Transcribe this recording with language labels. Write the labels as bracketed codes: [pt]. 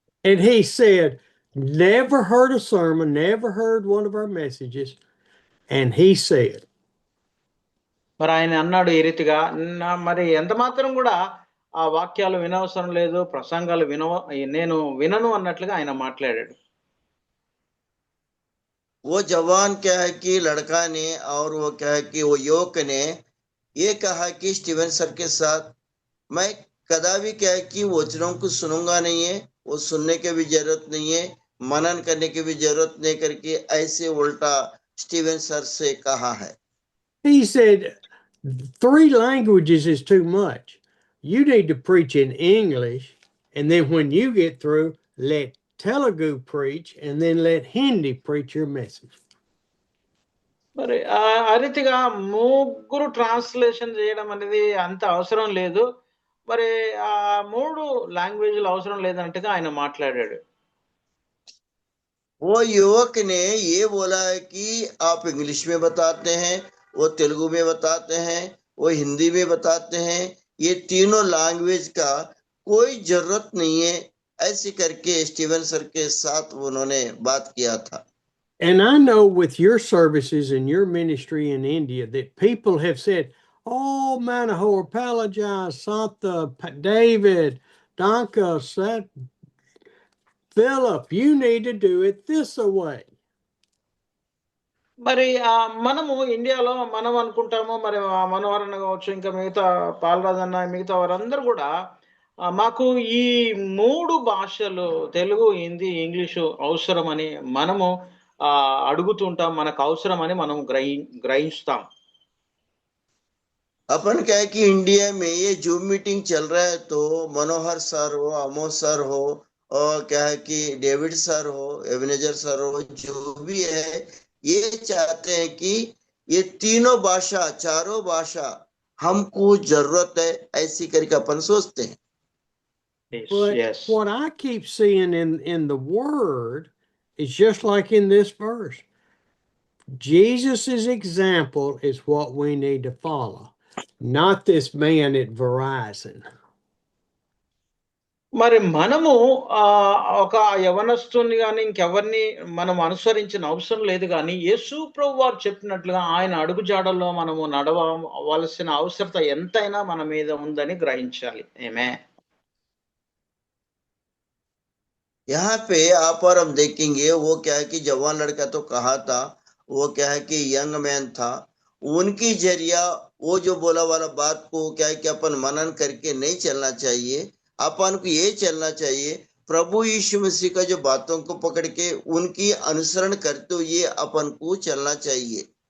[en] And he said, never heard a sermon, never heard one of our messages. And he said, [te] మరి ఆయన అన్నాడు ఈ రీతిగా, మరి ఎంత మాత్రం కూడా ఆ వాక్యాలు వినవసరం లేదు, ప్రసంగాలు నేను వినను అన్నట్లుగా ఆయన మాట్లాడాడు. [hi] वो जवान क्या है कि लड़का ने और वो क्या है कि वो युवक ने ये कहा कि स्टीवन सर के साथ मैं कदापि क्या है कि वचनों को सुनूंगा नहीं है, वो सुनने की भी जरूरत नहीं है, मनन करने की भी जरूरत नहीं करके ऐसे उल्टा स्टीवन सर से कहा है. [en] he said, 3 languages is too much. You need to preach in English, and then when you get through, let Telugu preach, and then let Hindi preach your message. [te] మరి ఆ రీతిగా ముగ్గురు ట్రాన్స్లేషన్ చేయడం అనేది అంత అవసరం లేదు. మరి ఆ 3 లాంగ్వేజ్లు అవసరం లేదన్నట్టుగా ఆయన మాట్లాడాడు. [hi] वो युवक ने ये बोला है कि आप इंग्लिश में बताते हैं, वो तेलुगु में बताते हैं, वो हिंदी में बताते हैं, ये तीनों लैंग्वेज का कोई जरूरत नहीं है, ऐसे करके स्टीवन सर के साथ उन्होंने बात किया था. [en] And I know with your services and your ministry in India that people have said, oh, Manahoe, apologize, Santa, David, Donka, Seth, Philip, you need to do it this way. [te] మరి మనము ఇండియాలో మనం అనుకుంటాము, మరి మనోహరణ కావచ్చు, ఇంకా మిగతా పాలరాజన్న, మిగతా వారందరూ కూడా మాకు ఈ 3 భాషలు తెలుగు, హిందీ, ఇంగ్లీషు అవసరమని మనము అడుగుతుంటాం, మనకు అవసరమని మనం గ్రహిస్తాం. [hi] अपन क्या है कि इंडिया में ये जूम मीटिंग चल रहा है तो मनोहर सर हो, अमोद सर हो, और क्या है कि डेविड सर हो, एविनेजर सर हो, जो भी है ये चाहते हैं कि ये तीनों भाषा, चारों भाषा हमको जरूरत है, ऐसी करके अपन सोचते हैं. [en] But what I keep seeing in the word is just like in this verse. Jesus' example is what we need to follow, not this man at Verizon. [te] మరి మనము ఒక యవనస్తుని కానీ ఇంకెవరిని మనం అనుసరించిన అవసరం లేదు, కానీ యేసు ప్రభు వారు చెప్పినట్లుగా ఆయన అడుగుజాడల్లో మనము నడవవలసిన అవసరత ఎంతైనా మన మీద ఉందని గ్రహించాలి. ఆమేన్. [hi] यहाँ पे आप और हम देखेंगे वो क्या है कि जवान लड़का तो कहा था, वो क्या है कि यंग मैन था, उनकी जरिया वो जो बोला वाला बात को क्या है कि अपन मनन करके नहीं चलना चाहिए, अपन को ये चलना चाहिए प्रभु यीशु मसीह का जो बातों को पकड़ के उनकी अनुसरण करते हुए अपन को चलना चाहिए.